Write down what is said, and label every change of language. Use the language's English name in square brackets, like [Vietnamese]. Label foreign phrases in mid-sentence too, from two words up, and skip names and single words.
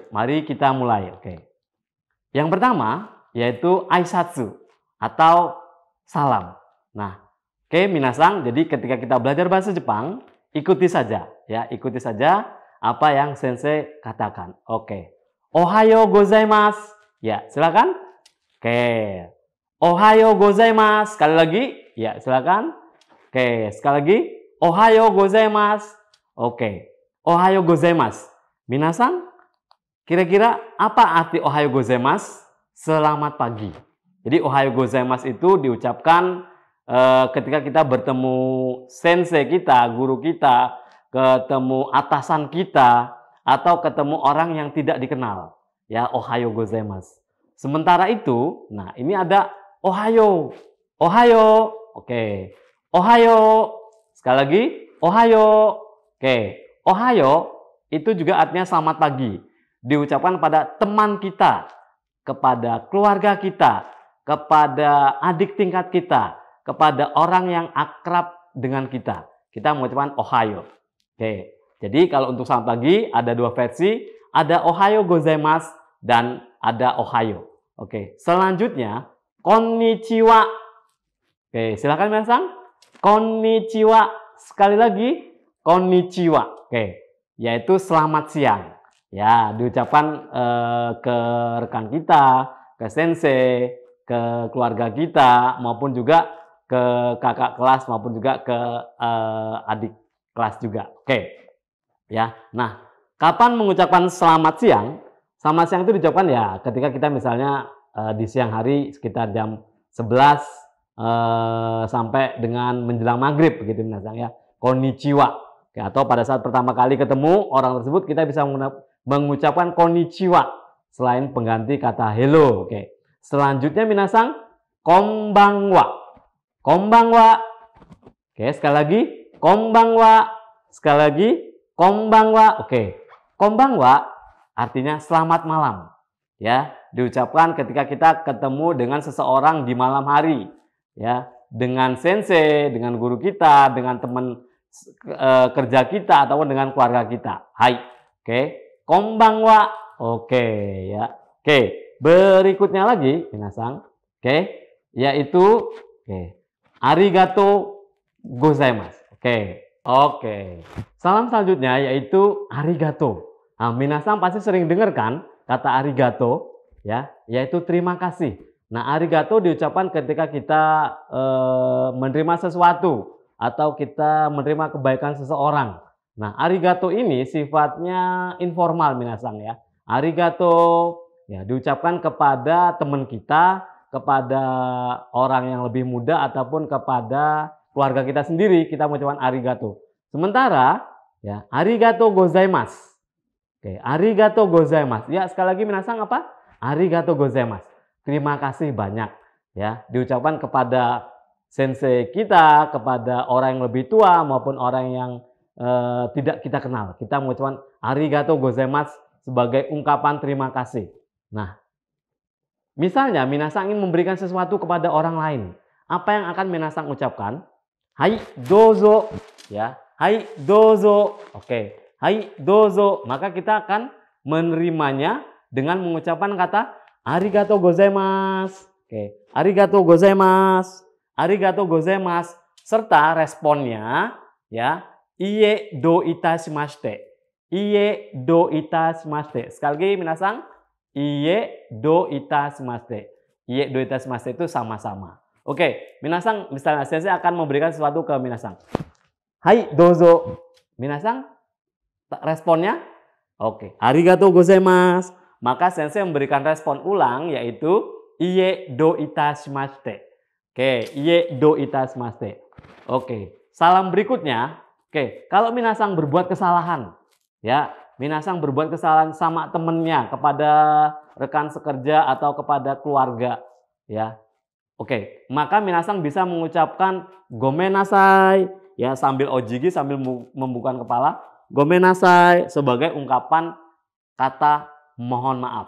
[Indonesian] Mari kita mulai. Oke. Yang pertama yaitu aisatsu atau salam. Nah, oke minasan, jadi ketika kita belajar bahasa Jepang, ikuti saja ya, ikuti saja apa yang sensei katakan. Oke. [Japanese] おはようございます. [Indonesian] Ya, silakan. Oke. [Japanese] おはようございます. [Indonesian] Sekali lagi. Ya, silakan. Oke, sekali lagi. [Japanese] おはようございます。オッケー、おはようございます. [Indonesian] Minasan, kira-kira apa arti [Japanese] おはようございます? [Indonesian] Selamat pagi. Jadi [Japanese] おはようございます [Indonesian] itu diucapkan ketika kita bertemu sensei kita, guru kita, ketemu atasan kita, atau ketemu orang yang tidak dikenal. Ya, [Japanese] おはようございます. [Indonesian] Sementara itu, nah ini ada ohayo. Ohayo. Oke. Ohayo. Sekali lagi, ohayo. Oke, ohayo itu juga artinya selamat pagi. Diucapkan pada teman kita, kepada keluarga kita, kepada adik tingkat kita, kepada orang yang akrab dengan kita. Kita mengucapkan ohayo. Oke, jadi kalau untuk selamat pagi ada dua versi, ada [Japanese] おはようございます [Indonesian] dan ada ohayo. Oke, selanjutnya konnichiwa. Oke, silakan minasan. Konnichiwa. Sekali lagi. Konnichiwa, oke, yaitu selamat siang. Ya, diucapkan ke rekan kita, ke sensei, ke keluarga kita, maupun juga ke kakak kelas, maupun juga ke adik kelas juga. Oke, ya. Nah, kapan mengucapkan selamat siang? Selamat siang itu diucapkan ya ketika kita misalnya di siang hari sekitar jam 11 sampai dengan menjelang maghrib, begitu minasan ya. Konnichiwa. Oke, atau pada saat pertama kali ketemu orang tersebut kita bisa mengucapkan konnichiwa selain pengganti kata hello. Oke. Selanjutnya minasan konbanwa. Konbanwa. Oke, sekali lagi konbanwa. Sekali lagi konbanwa. Oke. Konbanwa artinya selamat malam. Ya, diucapkan ketika kita ketemu dengan seseorang di malam hari. Ya, dengan sensei, dengan guru kita, dengan teman kerja kita ataupun dengan keluarga kita. Hai. Oke. Konbanwa. Oke ya. Oke. Berikutnya lagi minasan. Oke. Yaitu [Japanese] ありがとうございます. [Indonesian] Oke. Oke. Salam selanjutnya yaitu arigato. Nah, minasan pasti sering dengar kan kata arigato ya, yaitu terima kasih. Nah, arigato diucapkan ketika kita menerima sesuatu atau kita menerima kebaikan seseorang. Nah, arigato ini sifatnya informal minasan ya. Arigato ya diucapkan kepada teman kita, kepada orang yang lebih muda ataupun kepada keluarga kita sendiri, kita mengucapkan arigato. Sementara ya, [Japanese] ありがとうございます. オッケー、ありがとうございます. [Indonesian] Ya, sekali lagi minasan apa? [Japanese] ありがとうございます. [Indonesian] Terima kasih banyak ya, diucapkan kepada sensei kita kepada orang yang lebih tua maupun orang yang tidak kita kenal. Kita mengucapkan [Japanese] ありがとうございます [Indonesian] sebagai ungkapan terima kasih. Nah, misalnya minasang ingin memberikan sesuatu kepada orang lain. Apa yang akan minasang ucapkan? [Japanese] はいどうぞ, ya. はいどうぞ。オッケー. はいどうぞ. [Indonesian] Maka kita akan menerimanya dengan mengucapkan kata [Japanese] ありがとうございます. [Indonesian] Oke. [Japanese] ありがとうございます。ありがとうございます. [Indonesian] Serta responnya, ya. [Japanese] いいえどういたしまして。いいえどういたしまして. [Indonesian] Sekali lagi minasang. [Japanese] いいえどういたしまして. いいえどういたしまして [Indonesian] itu sama-sama. Oke, minasang misalnya sensei akan memberikan sesuatu ke minasang. [Japanese] はい、どうぞ. [Indonesian] Minasang responnya? Oke, [Japanese] ありがとうございます. [Indonesian] Maka sensei memberikan respon ulang yaitu [Japanese] いいえどういたしまして. オッケー、いいえどういたしまして. [Indonesian] Oke, salam berikutnya. Oke, kalau minasang berbuat kesalahan, ya, minasang berbuat kesalahan sama temennya, kepada rekan sekerja atau kepada keluarga, ya. Oke, maka minasang bisa mengucapkan gomenasai, ya, sambil ojigi, sambil membuka kepala, gomenasai sebagai ungkapan kata mohon maaf.